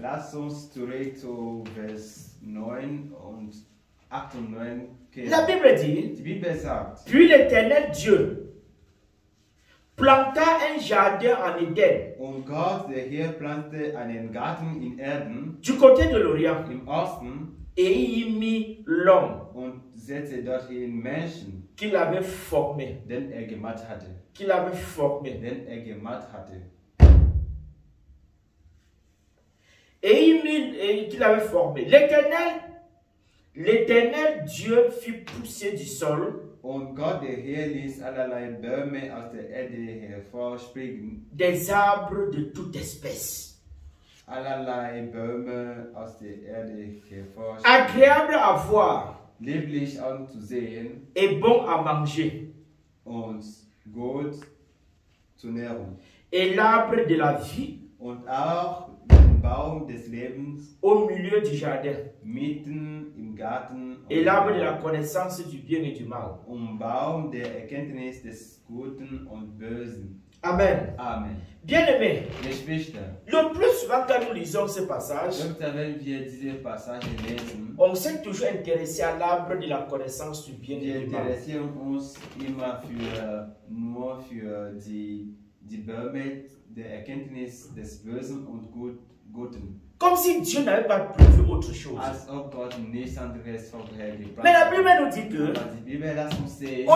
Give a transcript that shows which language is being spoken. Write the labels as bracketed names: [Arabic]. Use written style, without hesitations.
[German] lasst uns zurück zu Vers 9 und 8 und 9 kehren. [French] La Bible dit, [German] Die Bibel sagt, [French] puis l'Éternel Dieu planta un jardin en Éden, [German] und Gott, der Herr, plante einen Garten in Erden [French] du côté de l'Orient, [German] im Osten [French] et y mit l'homme [German] und setzte dorthin Menschen, [French] qu'il avait formé. [German] den gemacht hatte. [French] Qu'il avait formé. [German] Den gemacht hatte. [French] Et qu'il avait formé. L'Éternel Dieu fit pousser du sol [German] Und Gott, der Herr, ließ allerlei Bäume aus der Erde hervorspringen. [French] des arbres de toute espèce, [German] Allerlei Bäume aus der Erde hervorspringen. [French] agréables à voir [German] Lieblich anzusehen [French] et bons à manger, [German] und gut zur Nährung. [French] et l'arbre de la vie [German] Und auch den Baum des Lebens [French] au milieu du jardin, [German] mitten im Garten. [French] et l'arbre de la connaissance du bien et du mal. [German] Baum der Erkenntnis des Guten und Bösen. Amen. Amen. [French] Bien-aimés, [German] Geschwister, [French] le plus souvent quand nous lisons ce passage, [German] wenn wir diese Passage lesen, [French] on s'est toujours intéressé à l'arbre de la connaissance du bien [German] wir [French] et du mal. [German] interessieren uns immer nur für die Bäume der Erkenntnis des Bösen und Guten. [French] Comme si Dieu n'avait pas prévu autre chose. [German] Als ob Gott nichts anderes vorher geplant [French] Mais la [German] hat. [French] Bible nous dit que [German] Aber die Bibel lässt uns sehen,